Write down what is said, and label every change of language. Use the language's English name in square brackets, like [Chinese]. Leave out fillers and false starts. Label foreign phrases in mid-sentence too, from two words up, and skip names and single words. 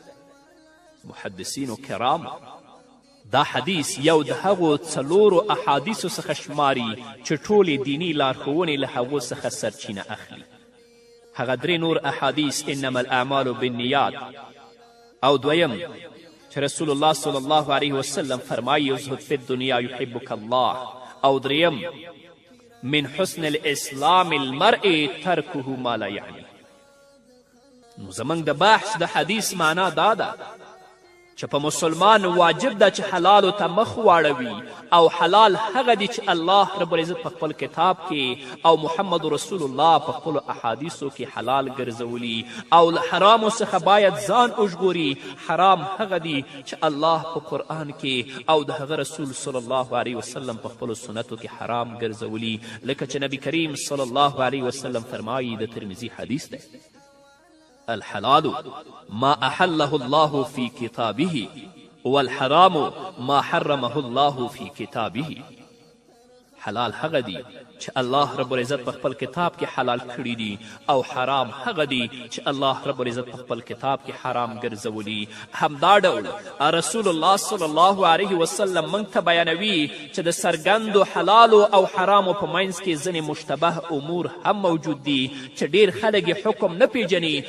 [Pashto] محدثینو کرام دا حدیث یو د هغو څلورو احادیثو څخه شماري چې ټولې دیني لارښوونې له هغو څخه سرچینه اخلي. هغه درې نور احادیث [Arabic] انما الاعمال بالنیات [Pashto] او دویم چې رسول الله [Arabic] صلی الله علیه وسلم [Pashto] فرمایي [Arabic] ازهد فی الدنیا یحبک الله [Pashto] او دریم [Arabic] من حسن الاسلام المرء ترکه ما لا یعنی. [Pashto] نو زموږ د بحث د حدیث معنا دا ده چې په مسلمان واجب ده چې حلالو ته مخ واړوي او حلال هغه دی چې الله [Arabic] رب العزت [Pashto] په خپل کتاب کې او محمد رسول الله په خپلو احادیثو کې حلال ګرځولي او له حرامو څخه باید ځان وژغوري. حرام هغه دی چې الله په قرآن کې او د هغه رسول [Arabic] صلی الله علیه وسلم [Pashto] په خپلو سنتو کې حرام ګرځولي، لکه چې نبی کریم [Arabic] صلی الله علیه وسلم [Pashto] فرمایي، د ترمذي حدیث دی، [Arabic] الحلال ما احله الله في كتابه والحرام ما حرمه الله في كتابه. [Pashto] حلال هغه دی چې الله [Arabic] رب العزت [Pashto] په خپل کتاب کې حلال کړي دي او حرام هغه دی چې الله [Arabic] رب العزت [Pashto] په خپل کتاب کې حرام ګرځولي. همدا ډول رسول الله [Arabic] صلی الله علیه وسلم [Pashto] موږ ته بیانوي چې د څرګندو حلالو او حرامو په منځ کې ځینې مشتبه امور هم موجود دي چې ډیر خلک یې حکم نه پیژني.